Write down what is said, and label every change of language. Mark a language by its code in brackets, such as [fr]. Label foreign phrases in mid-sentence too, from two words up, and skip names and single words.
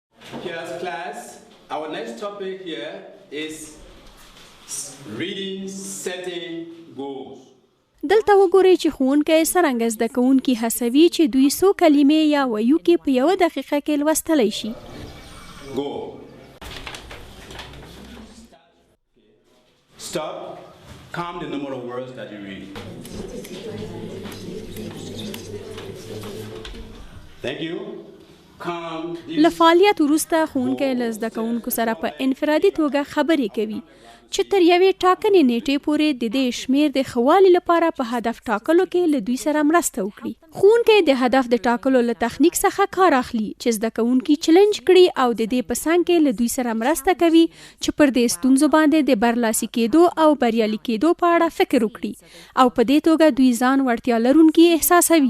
[en] Yes, class. Our next topic here is reading setting goals. [ps] دلته وګورئ چې ښوونکی څرنګه زده کوونکي هڅوي چې دوی څو کلمې یا ویوکې په یوه دقیقه کې لوستلی شي. [en] Go. Stop. Count the number of words that you read. Thank you. [ps] له فعالیت وروسته ښوونکی له زده کوونکو سره په انفرادي توګه خبرې کوي چې تر یوې ټاکنې نیټې پورې د دې شمېر د ښه والي لپاره په هدف ټاکلو کې له دوی سره مرسته وکړي. ښوونکی د هدف د ټاکلو له تخنیک څخه کار اخلي چې زده کوونکي چلنج کړي او د دې په څنګ کې له دوی سره مرسته کوي چې پر دې ستونزو باندې د برلاسي کېدو او بریالي کېدو په اړه فکر وکړي او په دې توګه دوی ځان وړتیا لرونکي احساسوي.